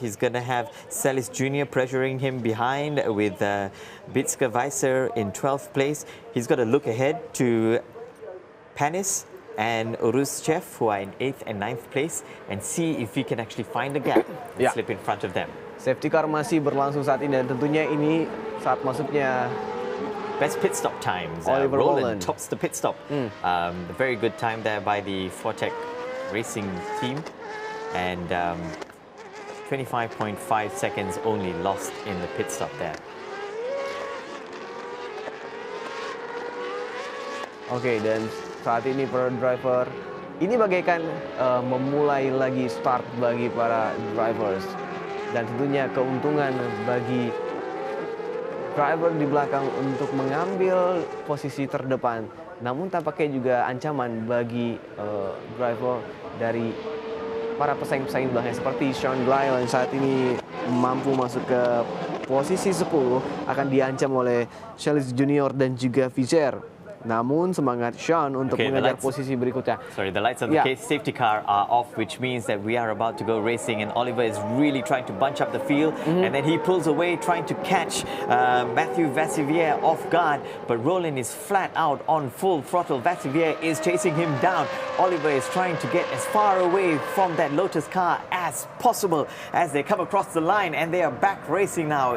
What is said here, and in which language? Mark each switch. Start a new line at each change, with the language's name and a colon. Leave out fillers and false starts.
English: He's going to have Celis Jr. pressuring him behind with Bitska Weiser in 12th place. He's got to look ahead to Panis and Uruzchev, who are in 8th and 9th place, and see if he can actually find a gap and slip in front of them.
Indonesian: Safety car masih berlangsung saat ini, dan tentunya ini saat masuknya
English: best pit stop times. Oliver Rowland tops the pit stop. A very good time there by the Fortec Racing team, and 25.5 seconds only lost in the pit stop there.
Indonesian: Oke, dan saat ini para driver ini bagaikan memulai lagi start bagi para drivers, dan tentunya keuntungan bagi driver di belakang untuk mengambil posisi terdepan, namun tampaknya juga ancaman bagi driver dari para pesaing-pesaing belakangnya seperti Sean Glyle yang saat ini mampu masuk ke posisi 10 akan diancam oleh Celis Junior dan juga Fischer. Namun semangat Sean untuk mengejar posisi berikutnya.
English: Sorry, the lights on the safety car are off, which means that we are about to go racing, and Oliver is really trying to bunch up the field, and then he pulls away trying to catch Matthew Vassivier off guard, but Roland is flat out on full throttle. Vassivier is chasing him down. Oliver is trying to get as far away from that Lotus car as possible as they come across the line, and they are back racing now.